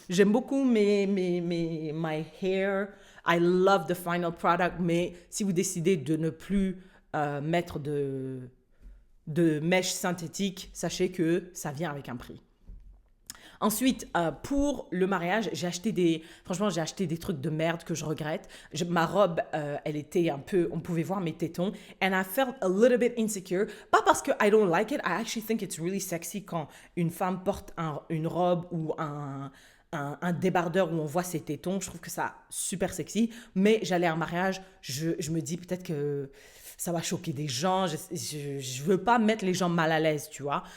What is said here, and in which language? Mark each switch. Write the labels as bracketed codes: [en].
[fr] J'aime beaucoup [en] my hair, I love the final product, [fr] mais si vous décidez de ne plus mettre de mèches synthétiques, sachez que ça vient avec un prix. Ensuite, pour le mariage, j'ai acheté des trucs de merde que je regrette. Ma robe, elle était un peu, on pouvait voir mes tétons. [en] And I felt a little bit insecure. [fr] Pas parce que [en] I don't like it. I actually think it's really sexy [fr] quand une femme porte une robe ou un débardeur où on voit ses tétons. Je trouve que ça super sexy. Mais j'allais à un mariage, je me dis peut-être que ça va choquer des gens, je veux pas mettre les gens mal à l'aise, tu vois.